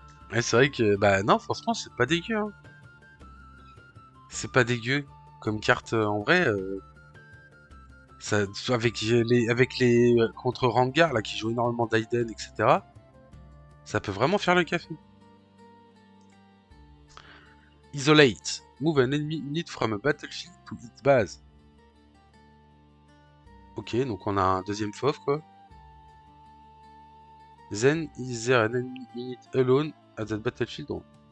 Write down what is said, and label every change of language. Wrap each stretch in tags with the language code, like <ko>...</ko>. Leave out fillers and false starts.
<fr>Ouais, c'est vrai que... Bah non, franchement, c'est pas dégueu, hein. C'est pas dégueu. Comme carte, en vrai... Ça, avec les contre Rangar, là, qui jouent énormément d'Aiden, etc. Ça peut vraiment faire le café.</fr> <en>Isolate. Move an enemy unit from a battlefield to its base.</en> <fr>Ok, donc on a un deuxième FOF, quoi.</fr> <en>Then is there an enemy unit alone at that battlefield?</en>